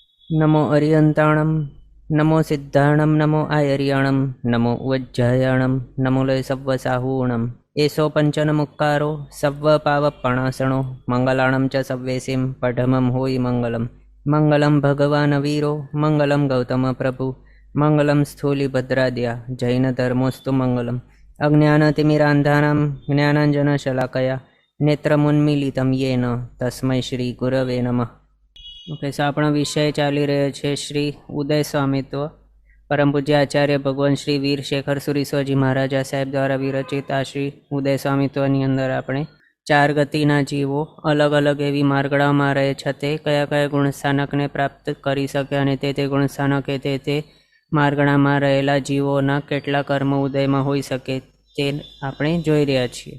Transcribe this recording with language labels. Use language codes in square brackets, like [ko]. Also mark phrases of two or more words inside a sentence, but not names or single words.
[pra] नमो अरियंताणं नमो सिद्धाणं नमो आयर्याणं नमो उज्जयाणं नमो लय सव्वसाहूणम् एषो पंचनमुक्कारो सव्वपावपणासणो मंगलाणं च सव्वेसिं पठमं होयि मंगलम् [sa] मंगलं भगवान् वीरो मंगलं गौतम प्रभु मंगलं स्थूलिभद्राद्या जैनधर्मोऽस्तु मंगलम् अज्ञानतिमिरान्धानां ज्ञानाञ्जनशलाकया नेत्रमुन्मीलितं येन तस्मै श्रीगुरवे नमः। [en] okay, so [gu] આપણો વિષય ચાલી રહ્યો છે શ્રી ઉદય સ્વામિત્વ પરમ પૂજ્ય આચાર્ય ભગવાન શ્રી વીર શેખર સુરીશ્વરજી મહારાજા સાહેબ દ્વારા વિરચિત આ શ્રી ઉદય સ્વામિત્વની અંદર આપણે ચાર ગતિના જીવો અલગ અલગ એવી માર્ગળામાં રહે છે તે કયા કયા ગુણસ્થાનકને પ્રાપ્ત કરી શકે અને તે ગુણસ્થાનકે તે માર્ગળામાં રહેલા જીવોના કેટલા કર્મ ઉદયમાં હોઈ શકે તે આપણે જોઈ રહ્યા છીએ।